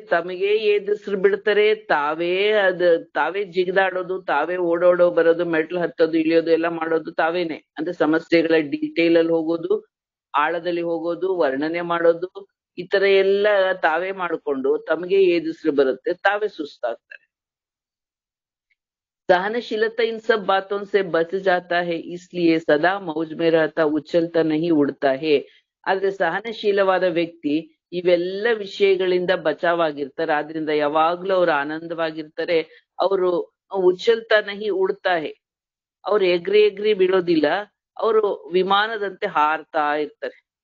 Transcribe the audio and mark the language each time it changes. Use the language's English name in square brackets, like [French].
[Kannada] ತಮಗೆ ಎದುರಿಸ್ರು ಬಿಡ್ತಾರೆ, ತಾವೇ ಜಿಗಿದಾಡೋದು, ತಾವೇ ಓಡೋಡೋ ಬರೋದು, ಮೆಟ್ಲು ಹತ್ತೋದು, ಇಳಿಯೋದು ಎಲ್ಲ ಮಾಡೋದು ತಾವೇನೆ. ಅಂದ್ರೆ ಸಮಸ್ಯೆಗಳ ಡೀಟೇಲ್ ಅಲ್ಲಿ ಹೋಗೋದು, ಆಳದಲ್ಲಿ ಹೋಗೋದು, ವರ್ಣನೆ ಮಾಡೋದು, ಈ ತರ ಎಲ್ಲ ತಾವೇ ಮಾಡ್ಕೊಂಡು ತಮಗೆ ಎದುರಿಸ್ರು ಬರುತ್ತೆ, ತಾವೇ ಸುಸ್ತಾಗ್ತಾರೆ. [Hindi] सहनशीलता इन सब बातों से बच जाता है, इसलिए सदा मौज में रहता, उछलता नहीं उड़ता है. [Kannada] ಆದ್ರೆ ಸಹನಶೀಲವಾದ ವ್ಯಕ್ತಿ ಇವೆಲ್ಲ ವಿಷಯಗಳಿಂದ ಬಚಾವಾಗಿರ್ತಾರೆ. ಆದ್ರಿಂದ ಯಾವಾಗ್ಲೂ ಅವ್ರು ಆನಂದವಾಗಿರ್ತಾರೆ. ಅವರು [Hindi] ಉಚ್ಚಲ್ತಾ ನಹಿ ಉಡ್ತಾ ಹೇ, [Kannada] ಅವ್ರು ಎಗ್ರಿ ಬೀಳೋದಿಲ್ಲ, ಅವರು ವಿಮಾನದಂತೆ ಹಾರ್ತಾ ಇರ್ತಾರೆ.